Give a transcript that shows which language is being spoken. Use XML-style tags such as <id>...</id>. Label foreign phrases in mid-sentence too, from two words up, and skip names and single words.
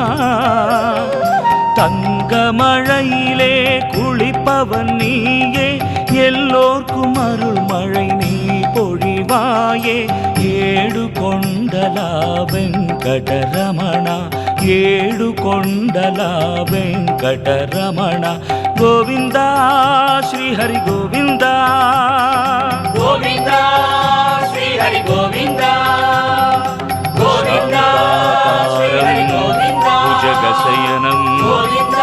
<ta>தங்கமழையிலே குளிப்பவன் நீயே எல்லோர்க்கும் அருள் மழை நீ பொழிவாயே ஏடு கொண்டலா வெங்கடரமண ஏடு கொண்டலா வெங்கடரமண கோவிந்தா ஸ்ரீ ஹரி கோவிந்தா</ta> <sa>गोविंदा श्री हरि गोविंदा गोविंदा श्री हरि गोविंदा भुजगशयनं गोविंदा</sa>